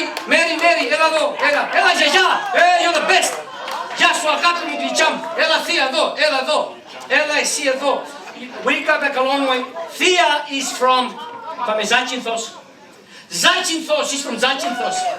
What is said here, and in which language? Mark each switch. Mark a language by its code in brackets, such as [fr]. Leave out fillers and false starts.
[el] Mary, έλα εδώ, έλα γιαγιά, [en] you're the best. [el] Γεια σου αγάπη μου γλυκιά μου, έλα θεία εδώ, έλα εσύ εδώ. [en] We go back a long way. Thea is from, πάμε Ζάκυνθος. Ζάκυνθος is from Ζάκυνθος.